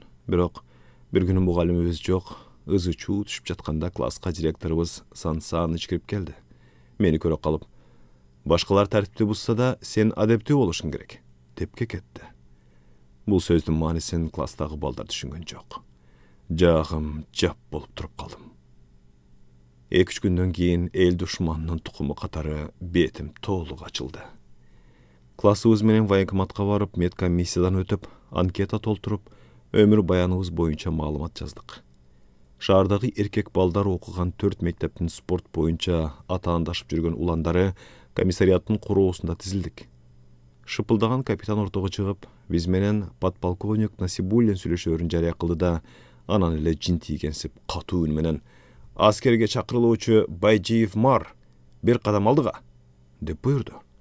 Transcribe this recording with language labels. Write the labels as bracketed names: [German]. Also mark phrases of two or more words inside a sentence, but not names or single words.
[Kyrgyz] Бирок бир күнү мугалимибиз жок, ызы-чуу түшүп жатканда класска директорубуз Сансаныч кирип келди. Мени көрө калып, "Башкалар тартипти бузса да, сен адептүү болушуң керек", деп кекетти. Бул сөздүн маанисин класстагы балдар түшүнгөн жок. Жаагым жап болуп туруп калдым. 2-3 günden keyin el düşmanının tukumu katары betim толук açıldı. Klassыбыз менен военкоматка барып, медкомиссиядан өтүп, анкета толтуруп, өмүр баяныбыз боюнча маалымат жаздык. Шаардагы эркек балдар окуган 4 мектептин спорт боюнча атаандашып жүргөн уландары комиссариаттын короосунда тизилдик. Шыпылдаган капитан ортого чыгып, биз менен подполковник Насибуллин сүйлөшөөрүн жарыя кылды да, анан эле жин тийгенсип катуу үн менен: "Аскерге чакырылуучу Байжиев Мар, бир кадам алдыга", деп буйрду.